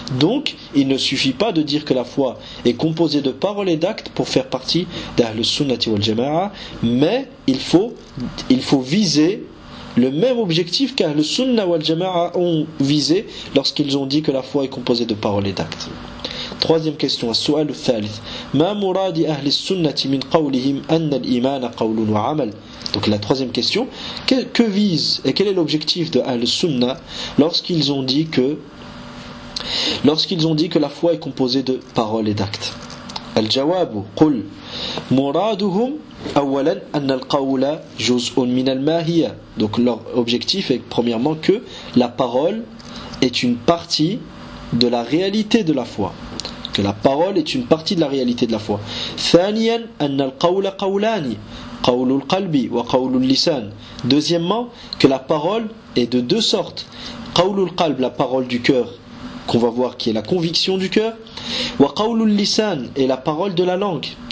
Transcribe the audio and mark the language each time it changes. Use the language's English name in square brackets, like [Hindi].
[French] Donc, il ne suffit pas de dire que la foi est composée de paroles et d'actes pour faire partie d'Al-Sunnati wal-Jama'a, mais il faut viser le même objectif qu'Al-Sunnah wal-Jama'a ont visé lorsqu'ils ont dit que la foi est composée de paroles et d'actes. Troisième question, [Arabic] السؤال الثالث. ما مراد أهل السنة من قولهم أن الإيمان قول وعمل. [French] Donc la troisième question, que vise et quel est l'objectif de Ahl Sunnah lorsqu'ils ont dit que la foi est composée de paroles et d'actes. [Arabic] الجواب قل مرادهم أولا أن القول جزء من الماهية. [French] Donc leur objectif est premièrement que la parole est une partie de la réalité de la foi. Que la parole est une partie de la réalité de la foi. [Arabic] Thaniyan anna al-qawl qawlani, qawl al-qalbi wa qawl al-lisan. [French] Deuxièmement, que la parole est de deux sortes. [Arabic] Qawl al-qalb, [French] la parole du cœur, qu'on va voir qui est la conviction du cœur, [Arabic] wa qawl al-lisan [French] est la parole de la langue.